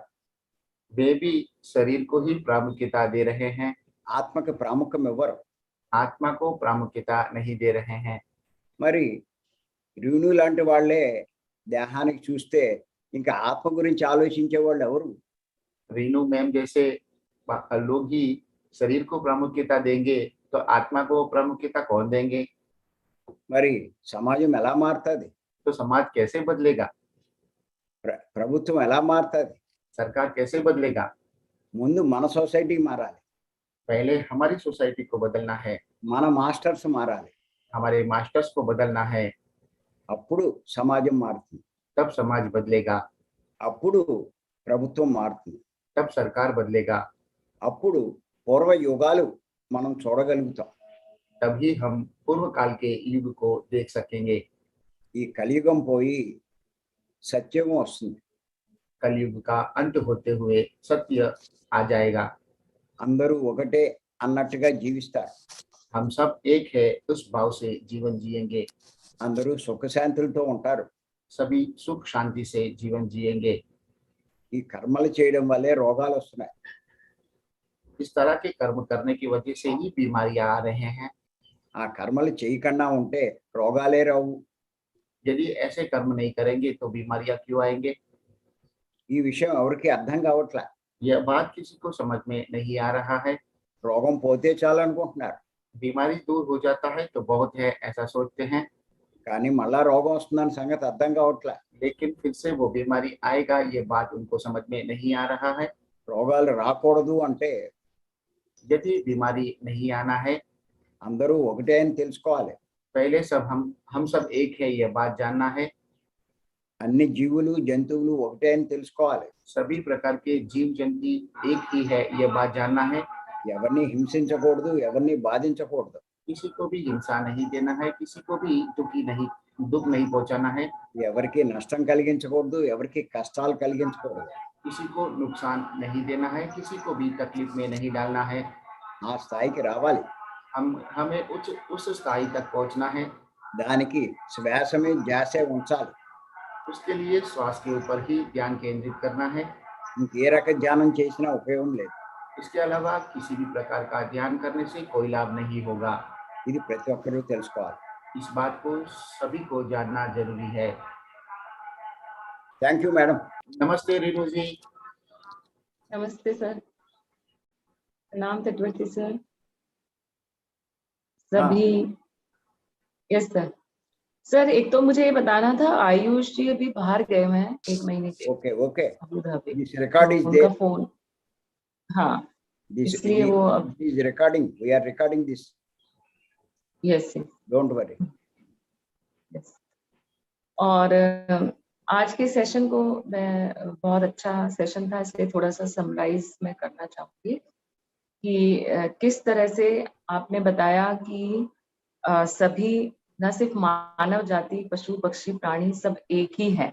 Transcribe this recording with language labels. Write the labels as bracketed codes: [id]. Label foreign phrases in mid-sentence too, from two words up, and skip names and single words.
[hi] वे भी शरीर को ही प्रामुख्यता दे रहे हैं। [te] ఆత్మకి ప్రాముఖ్యం ఇవ్వరు. [hi] आत्मा को प्रामुख्यता नहीं दे रहे हैं। [te] మరి రీను లాంటి వాళ్ళే దేహానికి చూస్తే ఇంకా ఆత్మ గురించి ఆలోచించే వాళ్ళు ఎవరు? [hi] रीनू मैम जैसे लोग ही शरीर को प्रामुख्यता देंगे तो आत्मा को प्रामुख्यता कौन देंगे? [te] మరి సమాజం ఎలా మారుతుంది? [hi] तो समाज कैसे बदलेगा? [te] ప్రభుత్వం ఎలా మారుతుంది? [hi] सरकार कैसे बदलेगा? [te] ముందు మన సొసైటీ మారాలి. [hi] पहले हमारी सोसाइटी को बदलना है, [te] మన మాస్టర్స్ మారాలి. [hi] हमारे मास्टर्स को बदलना है। [te] అప్పుడు సమాజం మారుతుంది. [hi] तब समाज बदलेगा, [te] అప్పుడు ప్రభుత్వం మారుతుంది. [hi] तब सरकार बदलेगा। [te] అప్పుడు పూర్వ యుగాలు మనం చూడగలుగుతాం. [hi] तभी हम पूर्व काल के युग को देख सकेंगे। [te] ఈ కలియుగం పోయి సత్యుగం వస్తుంది. [hi] कलयुग का अंत होते हुए सत्य आ जाएगा। [te] అందరూ ఒకటే అన్నట్టుగా జీవిస్తారు. [hi] हम सब एक है उस भाव से जीवन जिएंगे। [te] అందరూ సుఖశాంతులతో ఉంటారు. [hi] सभी सुख शांति से जीवन जिएंगे। [te] ఈ కర్మలు చేయడం వల్లే రోగాలు వస్తున్నాయి. [hi] इस तरह के कर्म करने की वजह से ही बीमारियां आ रहे हैं। [te] ఆ కర్మలు చేయకుండా ఉంటే రోగాలే రావు. [hi] यदि ऐसे कर्म नहीं करेंगे तो बीमारियां क्यों आएंगे? [te] ఈ విషయం ఎవరికి అర్థం కావట్లా. [hi] यह बात किसी को समझ में नहीं आ रहा है। [te] రోగం పోతే చాలు అనుకుంటున్నారు. [hi] बीमारी दूर हो जाता है तो बहुत है ऐसा सोचते हैं, [te] కానీ మళ్ళా రోగం వస్తుందని సంగతి అర్థం కావట్లా. [hi] लेकिन फिर से वो बीमारी आएगा ये बात उनको समझ में नहीं आ रहा है। [te] రోగాలు రాకూడదు అంటే [hi] यदि बीमारी नहीं आना है, [te] అందరూ ఒకటే అని తెలుసుకోవాలి. [hi] पहले सब हम सब एक है यह बात जानना है। [te] అన్ని జీవులు జంతువులు ఒకటే అని తెలుసుకోవాలి. [hi] सभी प्रकार के जीव जंतु एक ही है यह बात जानना है। [te] ఎవరిని హింసించకూడదు, ఎవరిని బాధించకూడదు. [hi] किसी को भी हिंसा नहीं देना है, किसी को भी दुख नहीं पहुंचाना है, [te] ఎవరికి నష్టం కలిగించకూడదు, ఎవరికి కష్టాలు కలిగించకూడదు. [hi] किसी को नुकसान नहीं देना है, किसी को भी तकलीफ में नहीं डालना है। [te] ఆ స్థాయికి రావాలి. [hi] हमें उस స్థాయి तक पहुंचना है। [te] దానికి శ్వాస మీద ధ్యాసే ఉంచాలి. [hi] उसके लिए श्वास के ऊपर ही ध्यान केंद्रित करना है। [te] ఇంకే రకం ధ్యానం చేసినా ఉపయోగం లేదు. [hi] इसके अलावा किसी भी प्रकार का ध्यान करने से कोई लाभ नहीं होगा। [te] ఇది ప్రతి ఒక్కరూ తెలుసుకోవాలి. [hi] इस बात को सभी को जानना जरूरी है। [en] thank you madam. [hi] नमस्ते रेणु जी। नमस्ते सर, प्रणाम तटवर्ती सर। सभी [en] yes sir. [hi] सर एक तो मुझे ये बताना था, आयुष जी अभी बाहर गए हुए हैं 1 महीने के [en] okay okay. [hi] अबू धाबी। [en] this record is [hi] उनका [en] దేర్. [hi] फोन, हाँ [en] దిస్ [hi] इसलिए वो अब [en] is recording. we are recording this. यस don't worry. यस। [hi] और आज के सेशन को मैं बहुत अच्छा सेशन था, इसलिए थोड़ा सा समराइज मैं करना चाहूंगी कि किस तरह से आपने बताया कि सभी न सिर्फ मानव जाति, पशु पक्षी प्राणी सब एक ही है।